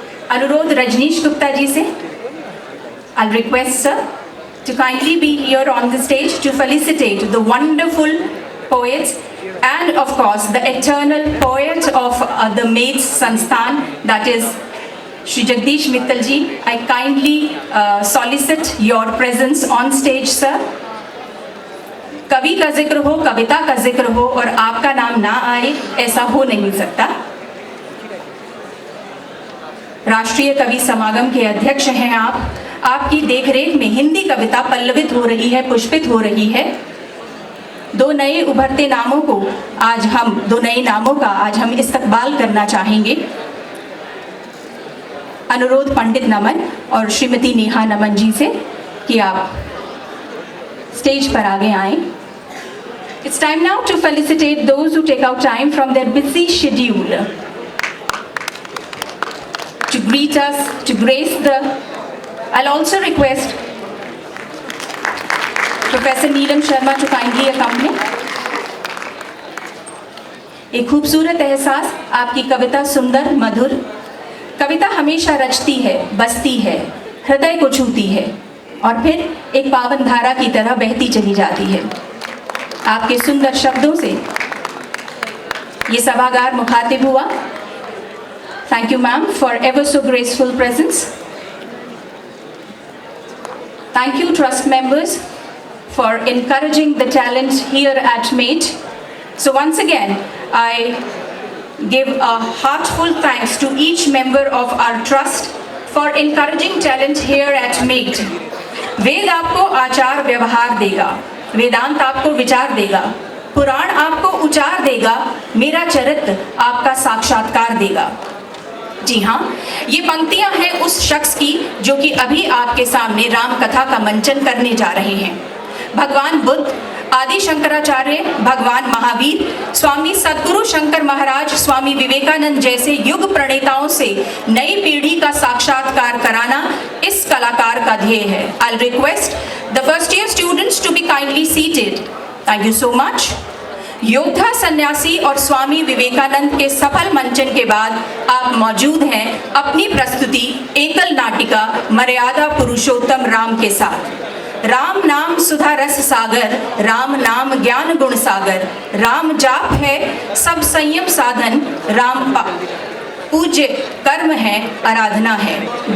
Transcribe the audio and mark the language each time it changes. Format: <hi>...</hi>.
<hi>अनुरोध रजनीश गुप्ता जी से।</hi> <en>I'll request sir to kindly be here on the stage to felicitate the wonderful poets and of course the eternal poet of the Maids Sansthan, that is Shri Jagdish Mittal ji. I kindly solicit your presence on stage sir.</en> <hi>कवि का जिक्र हो, कविता का जिक्र हो और आपका नाम ना आए, ऐसा हो नहीं सकता। राष्ट्रीय कवि समागम के अध्यक्ष हैं आप। आपकी देखरेख में हिंदी कविता पल्लवित हो रही है, पुष्पित हो रही है। 2 नए उभरते नामों को आज हम, 2 नए नामों का आज हम इस्तकबाल करना चाहेंगे। अनुरोध पंडित नमन और श्रीमती नेहा नमन जी से कि आप स्टेज पर आगे आएं।</hi> <en>It's time now to felicitate those who take out time from their busy schedule to greet us, to grace the. I'll also request Professor Neelam Sharma to kindly accompany.</en> <hi>एक खूबसूरत एहसास, आपकी कविता सुंदर मधुर। कविता हमेशा रचती है, बसती है, हृदय को छूती है और फिर एक पावन धारा की तरह बहती चली जाती है। आपके सुंदर शब्दों से ये सभागार मुखातिब हुआ।</hi> <en>Thank you ma'am for ever so graceful presence. Thank you trust members for encouraging the talent here at MAIT. So once again, I give a heartful thanks to each member of our trust for encouraging talent here at MAIT.</en> <hi>वेद आपको आचार व्यवहार देगा, वेदांत आपको विचार देगा, पुराण आपको उचार देगा, मेरा चरित्र आपका साक्षात्कार देगा। जी हाँ, ये पंक्तियां हैं उस शख्स की जो कि अभी आपके सामने राम कथा का मंचन करने जा रहे हैं। भगवान बुद्ध, आदि शंकराचार्य, भगवान महावीर, स्वामी सद्गुरु शंकर महाराज, स्वामी विवेकानंद जैसे युग प्रणेताओं से नई पीढ़ी का साक्षात्कार कराना इस कलाकार का ध्येय है।</hi> <en>I'll request the first year students to be kindly seated. Thank you so much.</en> <hi>योद्धा, सन्यासी और स्वामी विवेकानंद के सफल मंचन के बाद आप मौजूद हैं अपनी प्रस्तुति एकल नाटिका मर्यादा पुरुषोत्तम राम के साथ। राम नाम सुधा रस सागर, राम नाम ज्ञान गुण सागर, राम जाप है सब संयम साधन, राम पूज्य कर्म है, आराधना है।</hi>